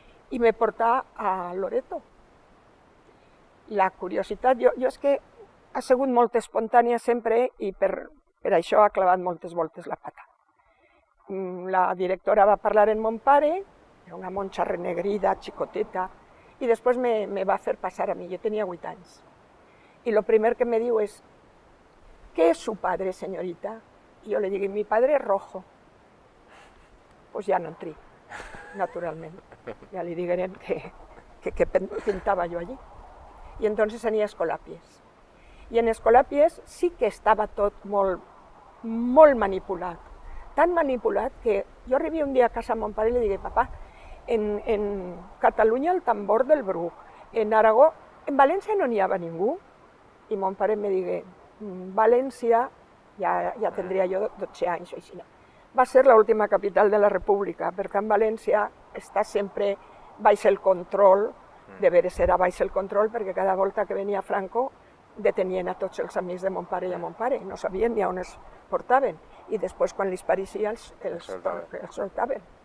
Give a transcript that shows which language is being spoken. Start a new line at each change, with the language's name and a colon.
Catalan: I me portà a Loreto. La curiositat, jo és que ha sigut molt espontània sempre i per això ha clavat moltes voltes la pata. La directora va parlar amb mon pare, era una monja renegrida, xicoteta, i després me va fer passar a mi, jo tenia 8 anys.
Spanish: Y lo primero que me diu es, ¿qué es su padre, señorita? Y yo le digo, mi padre es rojo. Pues ya no entré, naturalmente. Ya le digueren que pintaba yo allí. Y entonces anía a Escolapies.
Catalan: I en Escolapies sí que estava tot molt manipulat. tan manipulat que jo arribia un dia a casa amb mon pare i li digué, papà, en Catalunya el tambor del Bruc, en Aragó, en València no n'hi havia ningú. I mon pare me digué, València, ja tindria jo 12 anys o així, va ser l'última capital de la República, perquè en València està sempre baix el control, de veres era baix el control, perquè cada volta que venia Franco detenien a tots els amics de mon pare i a mon pare, no sabien ni on es portaven, i després quan els pareixia els soltaven.